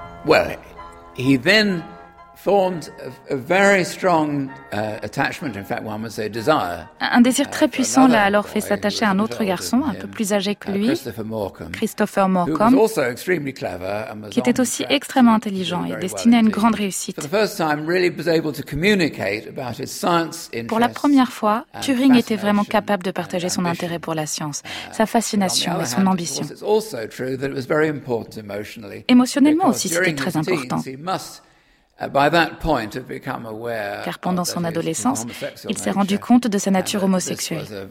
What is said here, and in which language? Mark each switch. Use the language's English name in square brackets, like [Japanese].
[English] Well, he then formed a very strong attachment, in fact, one would say desire. [French] Un désir très puissant l'a alors fait s'attacher à un autre garçon, un peu plus âgé que lui, Christopher Morcom, qui était aussi extrêmement intelligent et destiné à une grande réussite. [English] For the first time, really was able to communicate about his science interests. [French] Pour la première fois, Turing était vraiment capable de partager son intérêt pour la science, sa fascination et son ambition. [English] It's also true that it was very important emotionally. [French] Émotionnellement aussi, c'était très important. [English] By that point, have become aware. [French] Car pendant son adolescence, il s'est rendu compte de sa nature homosexuelle.